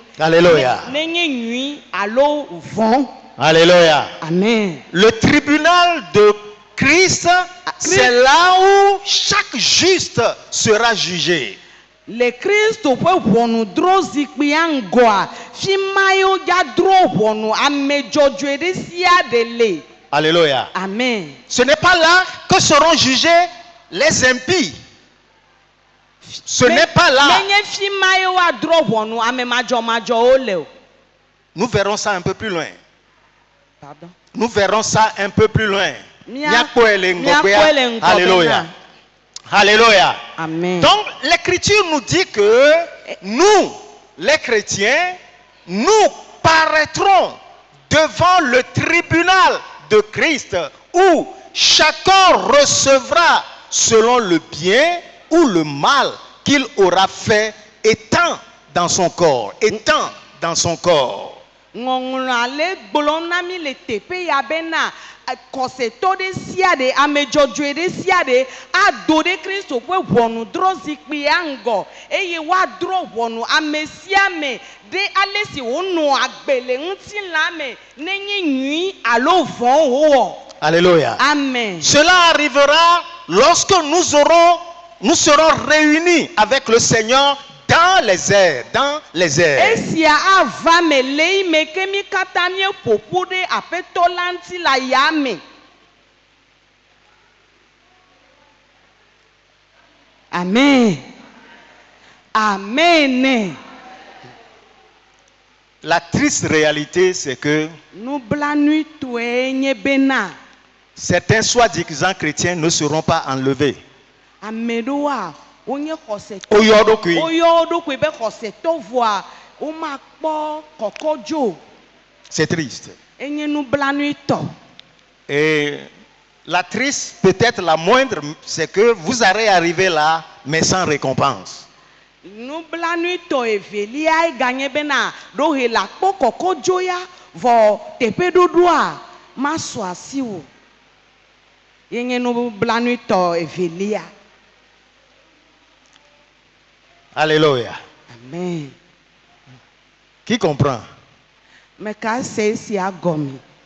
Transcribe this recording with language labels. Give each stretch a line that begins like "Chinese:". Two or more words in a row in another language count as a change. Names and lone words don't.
French: Alléluia.
Ewe: Nenye nyui alo vɔ̃.
French: Alléluia. Amen. Le tribunal de Christ, c'est là où chaque juste sera jugé.
Ewe: Le Kristo ƒe ʋɔnudrɔ̃zikpuia ŋgɔa fi ma yewo dza drɔ ʋɔnu ame dzɔdzɔe ɖe sia ɖe le.
French: Alléluia. Amen. Ce n'est pas là que seront jugés les impies. Ce n'est pas là.
Ewe: Menye fi ma ye woadrɔ ʋɔnu ame madzɔmadzɔwo le o.
French: Nous verrons ça un peu plus loin. Pardon. Nous verrons ça un peu plus loin.
Ewe: Miakpɔe le ŋgɔgbea.
French: Alléluia. Alléluia. Amen. Donc l'écriture nous dit que nous, les chrétiens, nous paraîtrons devant le tribunal de Christ où chacun recevra selon le bien ou le mal qu'il aura fait étant dans son corps. Étant dans son corps.
Ewe: Ŋɔŋlɔ ale gblɔm na mi le teƒe ya bena kɔsetɔ ɖe sia ɖe ame dzɔdzɔe ɖe sia ɖe ado ɖe Kristo ƒe ʋɔnudrɔ̃zikpuia ŋgɔ eye woadrɔ ʋɔnu ame sia ame ɖe ale si wonɔ agbe le ŋutilã me nenye nyui alo vɔ̃ wowɔ.
French: Alléluia. Amen. Cela arrivera lorsque nous serons réunis avec le Seigneur dans les airs, dans les airs.
Ewe: Esia ava me le yi me ke mi katã míeƒoƒu ɖe aƒetɔ la ŋuti le yame.
French: Amen. Amen. La triste réalité, c'est que
Ewe: Nublanui toe nye bena.
French: certains soi-disant chrétiens ne seront pas enlevés.
Ewe: Ame ɖewoa wonye xɔsetɔ. Oyɔ ɖokui. Woyɔ wo ɖokui be xɔsetɔ vɔa womakpɔ kɔkɔdzo.
French: C'est triste.
Ewe: Enye nublanui tɔ.
French: Et la triste, peut-être la moindre, c'est que vous allez arriver là, mais sans récompense.
Ewe: Nublanui tɔ evelia eganye bena ɖohe la kpɔ kɔkɔdzo ya vɔ teƒe ɖoɖoa masɔ asi wo. Yenye nublanui tɔ evelia.
French: Alléluia. Amen. Qui comprend?
Ewe: Me ka se esia gɔme.